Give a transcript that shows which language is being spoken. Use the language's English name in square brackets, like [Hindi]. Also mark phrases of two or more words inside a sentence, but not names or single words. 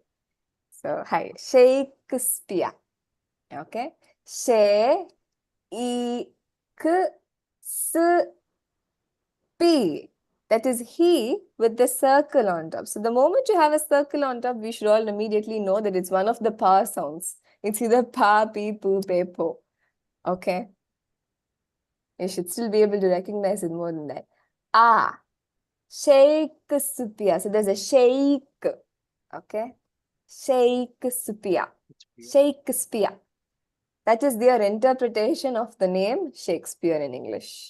[English] So, hi, Shakespeare. Okay, P. That is he with the circle on top. So the moment you have a circle on top, we should all immediately know that it's one of the pa sounds. It's either pa, pi, pu, pe, po. Okay. You should still be able to recognize it more than that. Ah. Shakespeare. So there's a shake. Okay. Shakespeare. Shakespeare. That is their interpretation of the name Shakespeare in English.